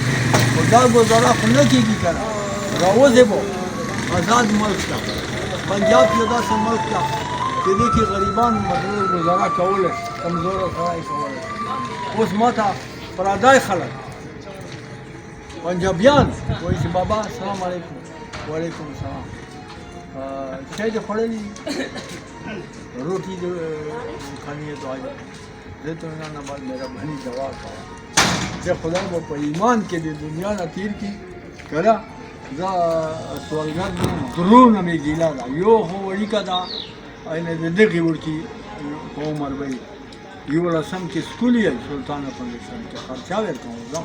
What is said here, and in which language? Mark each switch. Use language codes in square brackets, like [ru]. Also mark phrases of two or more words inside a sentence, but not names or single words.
[ps] خو دا ګزاره خو نه کېږي که نه، راوځې به آزاد ملک ته، پنجاب کې داسې ملک ته چې دې کې غریبان ګزاره کولی شي، کمزوری سړی کولی شي. اوس ما ته پردی خلک پنجابیان وایي چې بابا [ar] السلام علیکم. وعلیکم السلام. [ps] چای دې خوړلي؟ روټي دې [ur] کھانی ہے تو آج [ps] دې ته نه بعد مهرباني دعا کوه چې خدای به په ایمان کې د دنیا نه تیر کړي. کله زه سوالګر نه یم، ضرور نه مې ګیله ده، یو خو وړیکه ده اینې د دغې وړکي په عمر به یې 11 کې سکول یې سلطانه فاؤنډیشن کې خرچه ورکوم زه.